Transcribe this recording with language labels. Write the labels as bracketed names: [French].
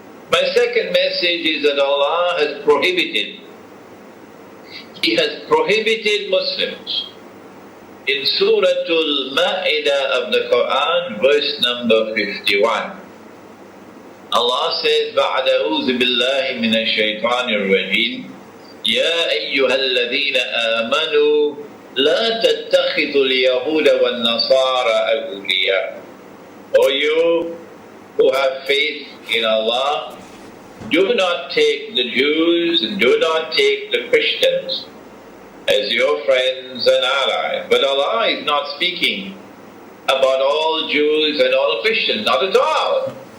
[English] My second message is that Allah has prohibited, He has prohibited Muslims. In Surah Al-Ma'idah of the Quran, verse number 51, Allah says, [Arabic] بَعْدَ أَعُوذُ بِاللَّهِ مِنَ الشَّيْطَانِ الرَّجِيمِ يَا أَيُّهَا الَّذِينَ آمَنُوا لا تتخذوا اليهود والنصارى أولياء. [English] O you who have faith in Allah, do not take the Jews and do not take the Christians as your friends and allies. But Allah is not speaking about all Jews and all Christians, not at all.